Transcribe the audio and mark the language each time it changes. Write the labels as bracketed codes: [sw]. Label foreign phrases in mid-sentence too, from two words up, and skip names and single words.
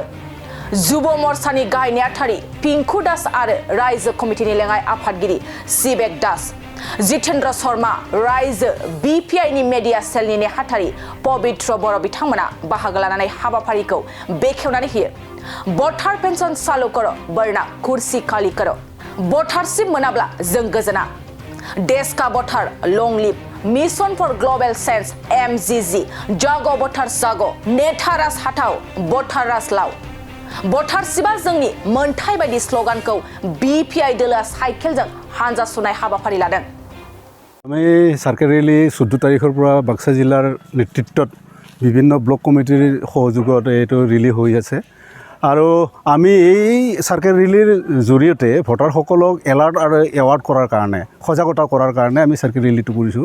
[brx] जुब मोर्चानि गाहाय नेहाथारि पिंकु दास आरो रायजो कमिटिनि लेङाइ आफादगिरि सिबेक दास, जितेन्द्र शर्मा, रायजो बिपिआइनि मेडिया सेलनि नेहाथारि पबित्र बर' बिथांमोना बाहागो लानानै हाबाफारिखौ बेखेवनानै होयो। [hi] वोटार पेंशन चालू करो वरना कुर्सी खाली करो। [brx] वोटारशिप मोनाब्ला जों गोजोना। [hi] देश का [en] voter long live, mission for global change MGG, [hi] जागो वोटार्स जागो, [brx] नेथारास हाथाव वोटारास लाव। वोटारशिपआ जोंनि मोनथाय बायदि स्लोगानखौ बिपिआइ दलोआ साइकेलजों हानजा सुरनाय हाबाफारि लादों। [as] আমি সার্কেল ৰেলী 14 তাৰিখৰ পৰা বাক্সা জিলাৰ নেতৃত্বত বিভিন্ন ব্লক কমিটিৰ সহযোগত এইটো ৰেলী হৈ আছে আৰু আমি এই সাৰ্কেল ৰেলীৰ জৰিয়তে ভোটাৰসকলক এলাৰ্ট আৰু এৱাৰ্ড কৰাৰ কাৰণে সজাগতা কৰাৰ কাৰণে আমি সাৰ্কেল ৰেলীটো কৰিছোঁ।